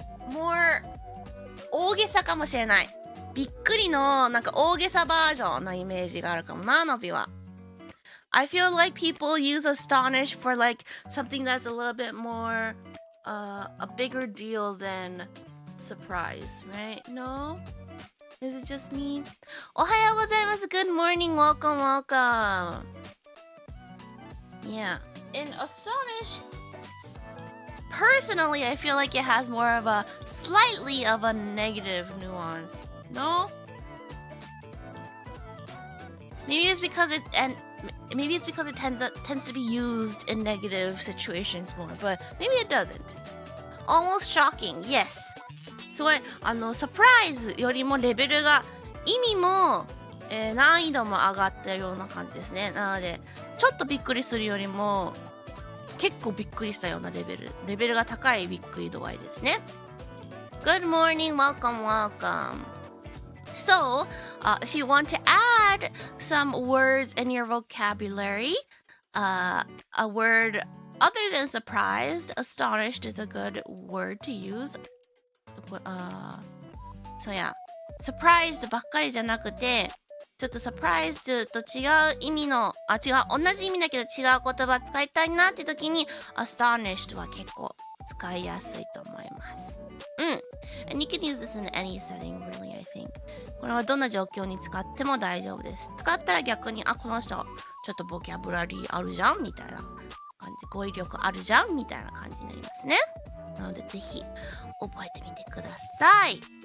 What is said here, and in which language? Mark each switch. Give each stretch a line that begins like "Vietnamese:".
Japanese: More 大げさかもしれない。びっくりのなんか大げさバージョンのイメージがあるかもな、のびは。
English: I feel like people use astonish for like something that's a little bit more a bigger deal than surprise, right? No? Is it just me?
Japanese: おはようございます。
English: Good morning. Welcome. Yeah. In astonish, personally, I feel like it has more of a slightly of a negative nuance. No? Maybe it's because it tends to be used in negative situations more, but maybe it doesn't. Almost shocking, yes.
Japanese: すごいサプライズよりもレベルが意味も、難易度も上がったような感じですね。なのでちょっとびっくりするよりも結構びっくりしたようなレベルが高いびっくり度合いですね。
English: Good morning, welcome. So, if you want to add some words in your vocabulary, a word other than surprised, astonished is a good word to use. So yeah,
Japanese: surprised ばっかりじゃなくて、ちょっと surprised と違う意味の、同じ意味だけど違う言葉使いたいなって時に astonished は結構使いやすいと思います。
English: And you can use this in any setting, really, I think.
Japanese: これはどんな状況に使っても大丈夫です。使ったら逆に、この人、ちょっとボキャブラリーあるじゃんみたいな感じ、語彙力あるじゃんみたいな感じになりますね。なのでぜひ覚えてみてください。